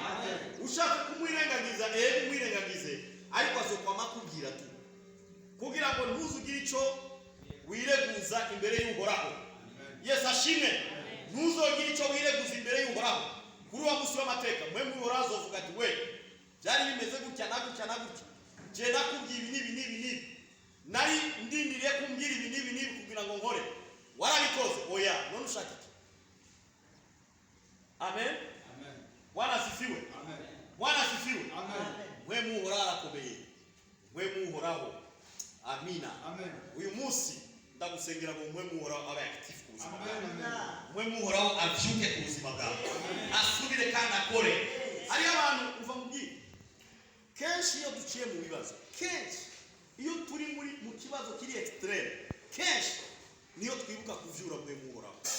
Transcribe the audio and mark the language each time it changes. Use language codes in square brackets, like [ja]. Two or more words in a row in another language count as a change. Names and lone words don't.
[rn] Ushaka kumwirengagiza, umwirengagize, ariko azokwama kubwira tu, kugira ngo ntuzugire ico wireguza imbere y'uhoraho. Yesu ashimwe. Ntuzogire ico wireguza imbere y'uhoraho. Kuri wa musi w'amateka, mpwemu uhoraho azovuga ati, we byari bimeze gutya na gutya na gutya, je nakubwiye ibi n'ibi, nari ndindiriye kumbwira ibi n'ibi kugira ngo nkore, warabikoze. Oya, none ushaka iki? Amen. [sw] Bwana asifiwe. Bwana asifiwe. [rn] Mpwemu uhoraho arakomeye. Mpwemu uhoraho. Amina. Uyu munsi ndagusengera ngo mpwemu uhoraho abe active ku buzima bwawe. Mpwemu uhoraho avyuke ku buzima bwawe, asubire kandi akore. Ari abantu uva mubwire, kenshi iyo duciye mu bibazo, kenshi iyo turi mu kibazo kiri extreme, kenshi niyo twibuka kuvyura mpwemu uhoraho.